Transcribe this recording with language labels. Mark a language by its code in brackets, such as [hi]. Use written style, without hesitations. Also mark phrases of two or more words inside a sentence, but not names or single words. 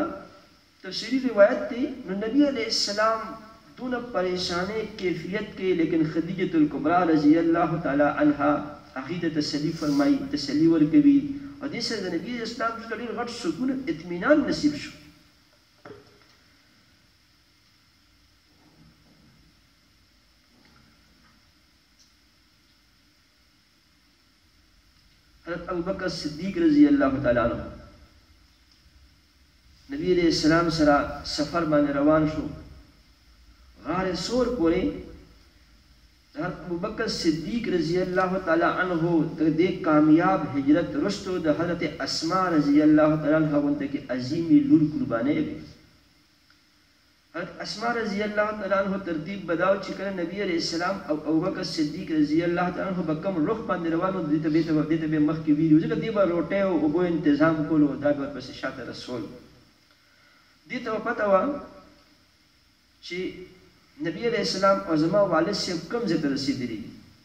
[ps] تفسیري روایت دی نو نبی [ar] علیہ السلام [ps] دونه پریشانۍ کیفیت کې، لیکن خدیجة الکبرا [ar] رضی الله تعالی عنها [ps] هغې ته تسلي فرمایي، تسلي ورکوي، او دې سره د نبي اسلام څخه ډېر غټ سکون اطمینان نصیب شو. حضرت ابوبکر صدیق [ar] رضی اللہ تعالی عنہ [ps] نبی [ar] علیہ السلام [ps] سره سفر باندې روان شو، غار سور پورې. حضرت ابوبکر صدیق [ar] رضی اللہ تعالی عنہ [ps] د دې کامیاب هجرت وروسته د حضرت اسماء [ar] رضی اللہ تعالی عنہ [ps] غونډه کې عظیمې لور قربانۍ وې. حضرت اسماء [ar] رضی اللہ تعالی عنہ [ps] ترتیب بداو چې کله نبی [ar] علیہ السلام [ps] او ابوبکر صدیق [ar] رضی اللہ تعالی عنہ [ps] به کوم رخ باندې روانو، دې ته به مخکې ویلي ځکه دې به روټۍ او اوبو انتظام کولو، دا به ورپسې شاته رسول. دې ته به پته وه چې نبی [ar] علیہ السلام [ps] او زما والد صاحب کوم ځای ته رسېدلي دي.